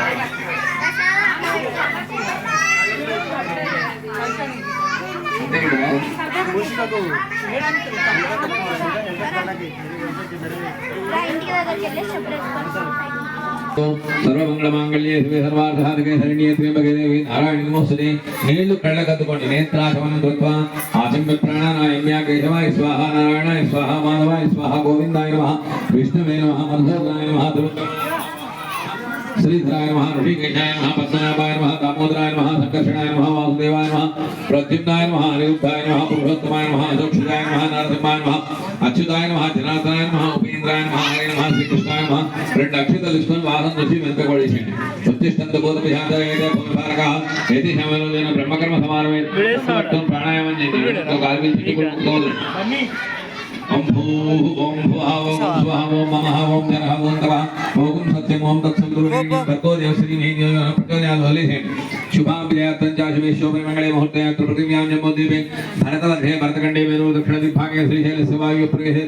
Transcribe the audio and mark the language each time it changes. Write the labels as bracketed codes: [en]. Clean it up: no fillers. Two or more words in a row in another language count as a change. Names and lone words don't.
[sa] సర్వమంగళమాంగళ్యే సర్వార్థసాధకే శరణ్యే త్ర్యంబకే దేవి నారాయణి నమోస్తుతే. [te] నీళ్లు కళ్ళకద్దుకోండి. [sa] నేత్రాశమనం కృత్వా ఆచమ్య ప్రాణానాయమ్య కేశవాయ స్వాహ, నారాయణాయ స్వాహ, మాధవాయ స్వాహ, గోవిందాయ నమః, విష్ణువే నమః, మధుసూదనాయ నమః, श्रीधराय नमः, ऋषिकेशाय नमः, पद्मनाभाय नमः, दामोदराय नमः, संकर्षणाय नमः, वासुदेवाय नमः, प्रद्युम्नाय नमः, अनिरुद्धाय नमः, पुरुषोत्तमाय नमः, अशोक्षजाय नमः, नरसिंहाय नमः, अच्युताय नमः, जनार्दनाय नमः, उपेन्द्राय नमः, हरे नमः, श्रीकृष्णाय नमः. [te] రెండు అక్షతలు తీసుకొని వాసన చూసి వెనుకబడేసేయండి. [sa] ఉత్తిష్టంత బోధపజాతయేతే పునఃపారకః ఏతి సమయోజన బ్రహ్మకర్మ సమానమే [te] ప్రాణాయామం చేసి గాలించి కొట్టుకోవాలి. [sa] ओम भूः ओम भुवः ओम स्वः ओम ममः ओम जनः ओम तवः ओम सत्यम् ओम तत्सवितुर्वरेण्यं भर्गो देवस्य धीमहि धियो यो नः प्रचोदयात्. शुभां विजयात्तं च शुभे शोभे मंगले मुहूर्ते अत्र पृथिव्यां जम्बूद्वीपे भरतवर्षे भरतखण्डे मेरु दक्षिणदिग्भागे श्रीशैलस्य वायुप्रदेशे